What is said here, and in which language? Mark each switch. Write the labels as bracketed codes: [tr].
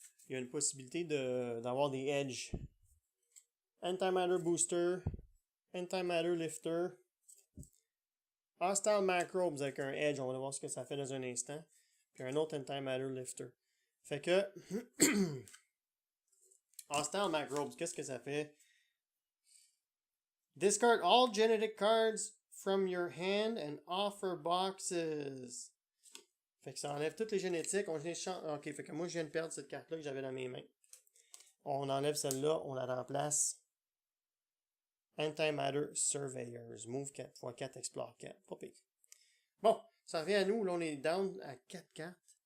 [fr] Il y a une possibilité d'avoir des edges. Antimatter Booster. Antimatter Lifter. Hostile Macrobes avec un edge. On va voir ce que ça fait dans un instant. Puis un autre Antimatter Lifter. Fait que... Hostile Macrobes, qu'est-ce que ça fait? [en] Discard all genetic cards from your hand and offer boxes. [fr] Fait que ça enlève toutes les génétiques. Ok, fait que moi je viens de perdre cette carte-là que j'avais dans mes mains. On enlève celle-là, on la remplace. Antimatter Surveyors. [en] Move 4 x 4, Explore 4. [fr] Pas pire. Bon, ça revient à nous. Là, on est down à 4 cartes.